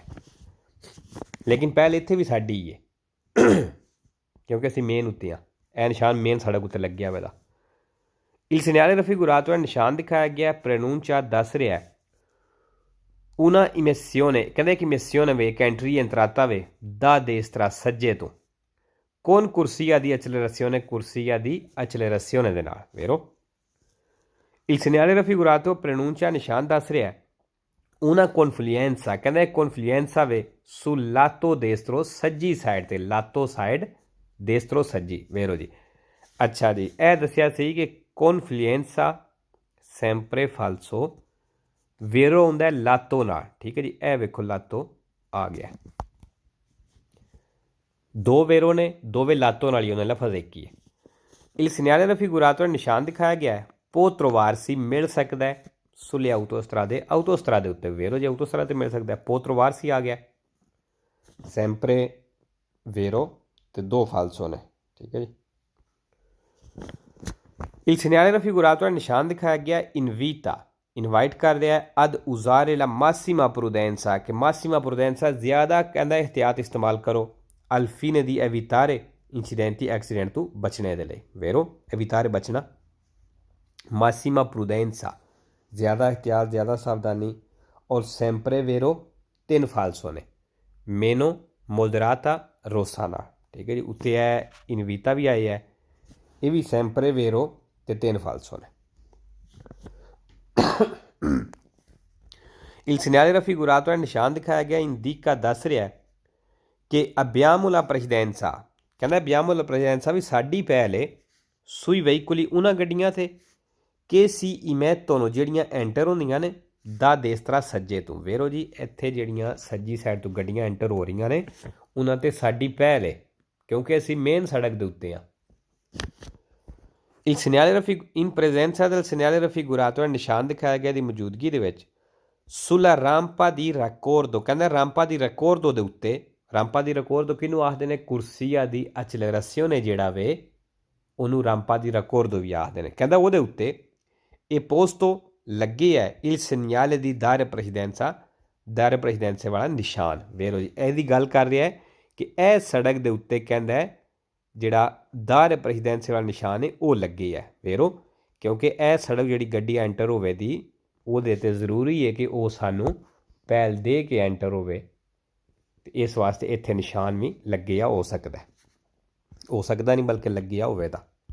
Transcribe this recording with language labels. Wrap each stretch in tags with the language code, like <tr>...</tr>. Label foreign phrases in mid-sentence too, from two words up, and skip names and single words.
<pa>ਲੇਕਿਨ ਪਹਿਲ ਇੱਥੇ ਵੀ ਸਾਡੀ ਹੀ ਹੈ ਕਿਉਂਕਿ ਅਸੀਂ ਮੇਨ ਉੱਤੇ ਹਾਂ। ਇਹ ਨਿਸ਼ਾਨ ਮੇਨ ਸੜਕ ਉੱਤੇ ਲੱਗਿਆ ਹੋਇਆ।</pa> <it>Il segnale raffigurato è</it> <pa>ਨਿਸ਼ਾਨ ਦਿਖਾਇਆ ਗਿਆ ਪ੍ਰਨੂncia ਦੱਸ ਰਿਹਾ</pa> <it>una immersione,</it> <pa>ਕਹਿੰਦੇ ਕਿ</pa> <it>immersione ਵੇ che entry entrata ਵੇ da destra</it> <pa>ਸੱਜੇ ਤੋਂ</pa> <it>con corsia di accelerazione, corsia di accelerazione</it> <pa>ਦੇ ਨਾਲ,</pa> <it>vero? Il segnale raffigurato pronuncia</it> <pa>ਨਿਸ਼ਾਨ ਦੱਸ ਰਿਹਾ</pa> <it>una confluenza, ਕਹਿੰਦਾ confluenza ਵੇ sul lato destro</it> <pa>ਸੱਜੀ ਸਾਈਡ ਤੇ,</pa> <it>lato ਸਾਈਡ destro ਸੱਜੀ, vero ਜੀ।</it> <pa>ਅੱਛਾ ਜੀ, ਇਹ ਦੱਸਿਆ ਸੀ ਕਿ</pa> <it>confluenza sempre falso,</it> <pa>vero ਹੁੰਦਾ lato ਨਾਲ, ਠੀਕ ਹੈ ਜੀ। ਇਹ ਵੇਖੋ lato ਆ ਗਿਆ, ਦੋ ਵੇਰੋ ਨੇ, ਦੋਵੇਂ ਲਾਤੋਂ ਨਾਲ ਹੀ ਉਹਨਾਂ ਲਫ਼ਜ਼ ਇੱਕ ਹੀ ਹੈ।</pa> <it>Il segnale raffigurato</it> <pa>ਨਿਸ਼ਾਨ ਦਿਖਾਇਆ ਗਿਆ ਹੈ</pa> <it>può trovarsi,</it> <pa>ਮਿਲ ਸਕਦਾ ਹੈ</pa> <it>sulle autostrade,</it> <pa>autostrade ਉੱਤੇ, vero ਜੀ, autostrade ਤੇ ਮਿਲ ਸਕਦਾ ਹੈ।</pa> <it>può trovarsi</it> <pa>ਆ ਗਿਆ,</pa> <it>sempre vero</it> <pa>ਤੇ ਦੋ ਫਾਲਸੋ ਨੇ, ਠੀਕ ਹੈ ਜੀ।</pa> <it>Il segnale raffigurato</it> <pa>ਨਿਸ਼ਾਨ ਦਿਖਾਇਆ ਗਿਆ invita, ਇਨਵਾਈਟ ਕਰ ਰਿਹਾ</pa> <it>ad usare la massima prudenza,</it> <pa>ਕਿ</pa> <it>massima prudenza</it> <pa>ਜ਼ਿਆਦਾ ਕਹਿੰਦਾ ਇhtiyat ਇਸਤੇਮਾਲ ਕਰੋ</pa> <it>al fine di evitare incidenti,</it> <pa>accident ਤੋਂ ਬਚਣੇ ਦੇ ਲਈ, vero, evitare ਬਚਣਾ,</pa> <it>massima prudenza</it> <pa>ਜ਼ਿਆਦਾ ਇhtiyat, ਜ਼ਿਆਦਾ ਸਾਵਧਾਨੀ, ਔਰ</pa> <it>sempre vero</it> <pa>ਤਿੰਨ ਫਾਲਸੋ ਨੇ,</pa> <it>meno moderata rossana,</it> <pa>ਠੀਕ ਹੈ ਜੀ। ਉੱਤੇ ਹੈ ਇਨਵੀਤਾ ਵੀ ਆਏ ਹੈ, ਇਹ ਵੀ</pa> <it>sempre vero</it> <pa>ਤੇ ਤਿੰਨ ਫਾਲਸੋ ਨੇ।</pa> <it>Il segnale raffigurato</it> <pa>ਨਿਸ਼ਾਨ ਦਿਖਾਇਆ ਗਿਆ</pa> <it>indica</it> <pa>ਦੱਸ ਰਿਹਾ ਕਿ</pa> <it>abbiamo la precedenza, ਕਹਿੰਦਾ abbiamo la precedenza</it> <pa>ਵੀ ਸਾਡੀ ਪਹਿਲ ਹੈ</pa> <it>sui veicoli</it> <pa>ਉਹਨਾਂ ਗੱਡੀਆਂ 'ਤੇ</pa> <it>che si immettono,</it> <pa>ਜਿਹੜੀਆਂ ਐਂਟਰ ਹੁੰਦੀਆਂ ਨੇ ਦਾ destra ਸੱਜੇ ਤੋਂ, vero ਜੀ। ਇੱਥੇ ਜਿਹੜੀਆਂ ਸੱਜੀ ਸਾਈਡ ਤੋਂ ਗੱਡੀਆਂ ਐਂਟਰ ਹੋ ਰਹੀਆਂ ਨੇ ਉਹਨਾਂ 'ਤੇ ਸਾਡੀ ਪਹਿਲ ਹੈ ਕਿਉਂਕਿ ਅਸੀਂ ਮੇਨ ਸੜਕ ਦੇ ਉੱਤੇ ਹਾਂ।</pa> <it>Il segnale in presenza del segnale raffigurato</it> <pa>ਨਿਸ਼ਾਨ ਦਿਖਾਇਆ ਗਿਆ ਦੀ ਮੌਜੂਦਗੀ ਦੇ ਵਿੱਚ</pa> <it>sulla rampa di raccordo,</it> <pa>ਕਹਿੰਦਾ</pa> <it>rampa di raccordo</it> <pa>ਦੇ ਉੱਤੇ,</pa> <it>rampa di raccordo</it> <pa>ਕਿਹਨੂੰ ਆਖਦੇ ਨੇ,</pa> <it>corsia di accelerazione</it> <pa>ਜਿਹੜਾ ਵੇ ਉਹਨੂੰ</pa> <it>rampa di raccordo</it> <pa>ਵੀ ਆਖਦੇ ਨੇ। ਕਹਿੰਦਾ ਉਹਦੇ ਉੱਤੇ ਇਹ ਪੋਸਟੋ ਲੱਗੇ ਹੈ</pa> <it>il segnale di dare precedenza, dare precedenza</it> <pa>ਵਾਲਾ ਨਿਸ਼ਾਨ, vero ਜੀ। ਇਹਦੀ ਗੱਲ ਕਰ ਰਿਹਾ ਹੈ ਕਿ ਇਹ ਸੜਕ ਦੇ ਉੱਤੇ ਕਹਿੰਦਾ ਜਿਹੜਾ</pa> <it>dare precedenza</it> <pa>ਵਾਲਾ ਨਿਸ਼ਾਨ ਹੈ ਉਹ ਲੱਗੇ ਹੈ, vero, ਕਿਉਂਕਿ ਇਹ ਸੜਕ ਜਿਹੜੀ ਗੱਡੀ ਐਂਟਰ ਹੋਵੇ ਦੀ ਉਹਦੇ 'ਤੇ ਜ਼ਰੂਰੀ ਹੈ ਕਿ ਉਹ ਸਾਨੂੰ ਪਹਿਲ ਦੇ ਕੇ ਐਂਟਰ ਹੋਵੇ, ਅਤੇ ਇਸ ਵਾਸਤੇ ਇੱਥੇ ਨਿਸ਼ਾਨ ਵੀ ਲੱਗਿਆ ਹੋ ਸਕਦਾ, ਹੋ ਸਕਦਾ ਨਹੀਂ ਬਲਕਿ ਲੱਗਿਆ ਹੋਵੇ ਤਾਂ।</pa>